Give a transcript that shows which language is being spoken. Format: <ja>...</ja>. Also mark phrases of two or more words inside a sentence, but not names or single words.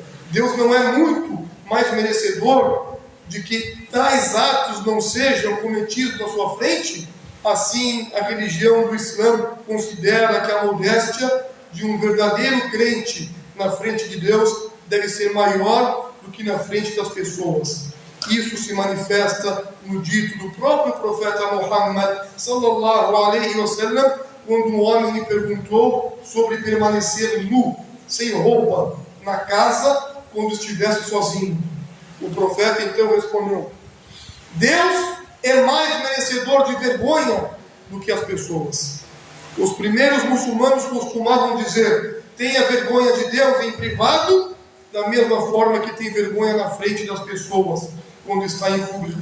<pt>Deus não é muito mais merecedor de que tais atos não sejam cometidos na sua frente? Assim, a religião do Islã considera que a modéstia de um verdadeiro crente na frente de Deus deve ser maior do que na frente das pessoas. Isso se manifesta no dito do próprio profeta Muhammad</pt> <ar>صلى الله عليه وسلم,</ar> <pt>quando um homem lhe perguntou sobre permanecer nu, sem roupa, na casa quando estivesse sozinho. O profeta então respondeu: Deus é mais merecedor de vergonha do que as pessoas. Os primeiros muçulmanos costumavam dizer: tenha vergonha de Deus em privado, da mesma forma que tem vergonha na frente das pessoas, quando está em público.</pt>